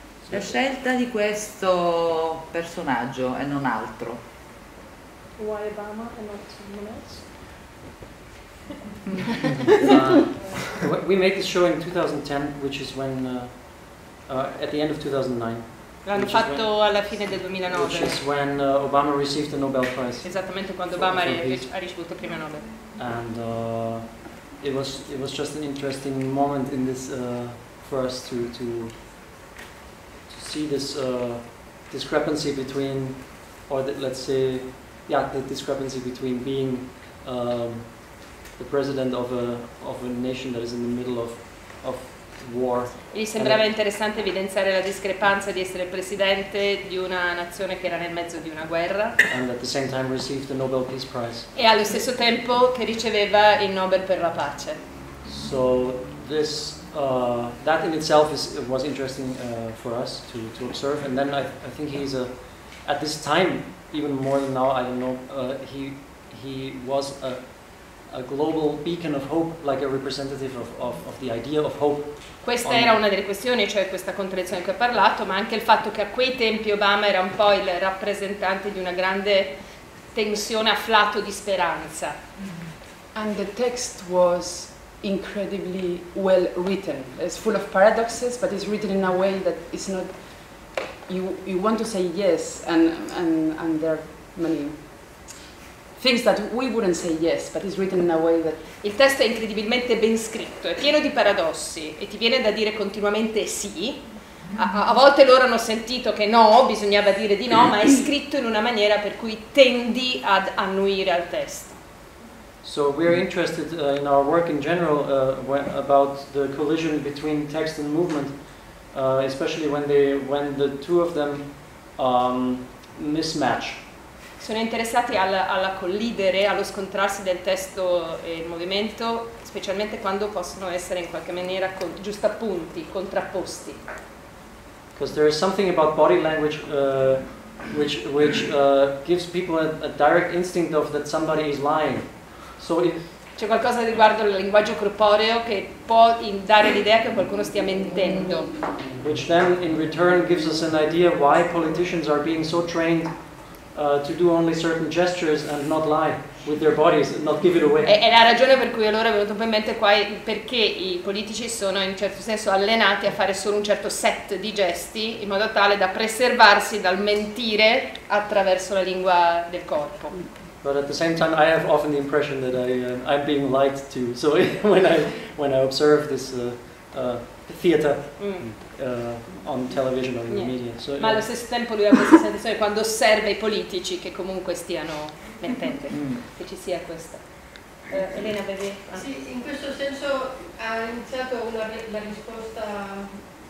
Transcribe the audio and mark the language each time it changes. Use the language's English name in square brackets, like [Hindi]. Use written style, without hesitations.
[Italian] La scelta di questo personaggio e non altro. [English] Why Obama and not someone else? We made this show in 2010, which is when, at the end of 2009. [Italian] L'hanno fatto alla fine del 2009. [English] Which is when Obama received the Nobel Prize. [Italian] Esattamente quando Obama ha ricevuto il premio Nobel. [English] And it was just an interesting moment in this for us to see this discrepancy between, or let's say, the discrepancy between being the president of a nation that is in the middle of war. [Italian] Gli sembrava interessante evidenziare la discrepanza di essere il presidente di una nazione che era nel mezzo di una guerra [English] and at the same time received the Nobel Peace Prize. [Italian] E allo stesso tempo che riceveva il Nobel per la pace. [English] So this that in itself was interesting for us to observe, and then I think he's at this time, even more than now, I don't know, he was a global beacon of hope, like a representative of the idea of hope. [Italian] Questa era una delle questioni, cioè questa contraddizione che ho parlato, ma anche il fatto che a quei tempi Obama era un po' il rappresentante di una grande tensione afflato di speranza. [English] And the text was incredibly well written. It's full of paradoxes, but it's written in a way that it's not. You want to say yes, and there are many things that we wouldn't say yes, but it's written in a way that. [Italian] Il testo è incredibilmente ben scritto, è pieno di paradossi e ti viene da dire continuamente sì. A volte loro hanno sentito che no, bisognava dire di no, ma è scritto in una maniera per cui tendi ad annuire al testo. [English] So we're interested in our work in general about the collision between text and movement, especially when the two of them mismatch. [Italian] Sono interessati alla collidere, allo scontrarsi del testo e il movimento, specialmente quando possono essere in qualche maniera giustappunti, contrapposti. [English] Because there is something about body language which gives people a direct instinct of that somebody is lying. So [Italian] c'è qualcosa riguardo il linguaggio corporeo che può dare l'idea che qualcuno stia mentendo. [English] Which then in return gives us an idea why politicians are being so trained to do only certain gestures and not lie with their bodies and not give it away. [Italian] È la ragione per cui allora è venuto in mente qua perché i politici sono in un certo senso allenati a fare solo un certo set di gesti in modo tale da preservarsi dal mentire attraverso la lingua del corpo. [English] But at the same time, I have often the impression that I'm being lied to. So when I observe this theater on television or in the media. So, [Italian] ma allo stesso tempo lui ha questa sensazione quando osserva i politici che comunque stiano mentendo, che ci sia questa. Elena avevi? Sì, in questo senso ha iniziato la risposta.